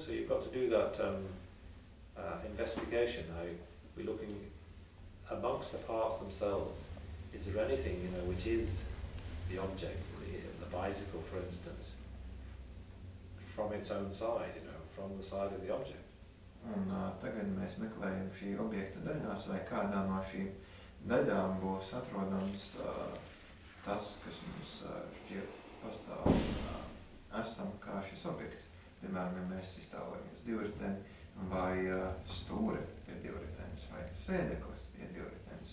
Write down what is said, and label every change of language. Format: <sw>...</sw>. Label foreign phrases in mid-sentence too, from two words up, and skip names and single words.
<en>So you've got to do that investigation. Now we're looking amongst the parts themselves. Is there anything, you know, which is the object, the bicycle, for instance? from its own side, you know, from the side of the object.</en> <lv>Un tagad mēs meklējam šī objekta daļās, vai kādā no šīm daļām būs atrodams tas, kas mums šķiet pastāv, esam kā šis objekts. Piemēram, ja mēs iztēlojamies divriteni, vai stūre pie divritenes, vai sēdeklis pie divritenes.</lv>